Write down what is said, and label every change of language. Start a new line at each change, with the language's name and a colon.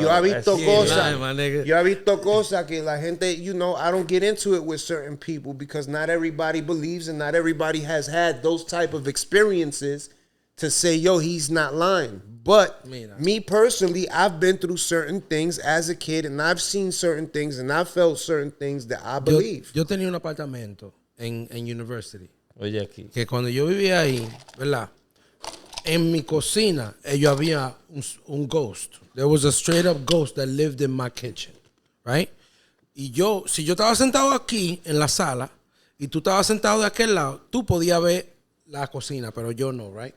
Spanish: yo he visto cosas que la gente,
English: you know, I don't get into it with certain people because not everybody believes and not everybody has had those type of experiences to say, yo, he's not lying. But me personally, I've been through certain things as a kid and I've seen certain things and I've felt certain things that I believe.
Spanish: Yo tenía un apartamento en University. Oye, aquí. Que cuando yo vivía ahí, ¿verdad? En mi cocina, había un ghost.
English: There was a straight up ghost that lived in my kitchen, right?
Spanish: Y si yo estaba sentado aquí en la sala y tú estabas sentado de aquel lado, tú podías ver la cocina, pero yo no, right?